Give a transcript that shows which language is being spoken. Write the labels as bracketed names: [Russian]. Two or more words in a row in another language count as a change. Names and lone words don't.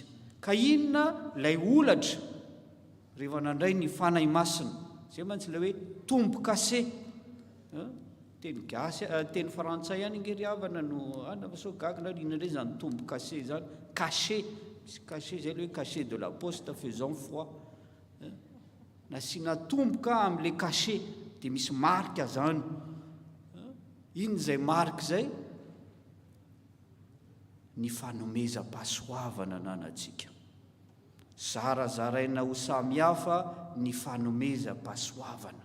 [Malagasy] Ka inona lay olatra rehefa nandray ny fanahy masina? Izay mantsy le hoe tombo-kase. Teny gasy, teny frantsay ihany ngery havana no anavasogagina inona indray zany tombo-kase zany? [French] Cachet. Misy cachet [Malagasy] zay le hoe [French] cachet de la poste faisant foi. [Malagasy] Nasiana tomboka amin'le cachet dia misy marika zany. Ino izay marika zay? Ny fanomezam-pahasoavana nanantsika. Zarazaraina ho samihafa ny fanomezam-pahasoavana.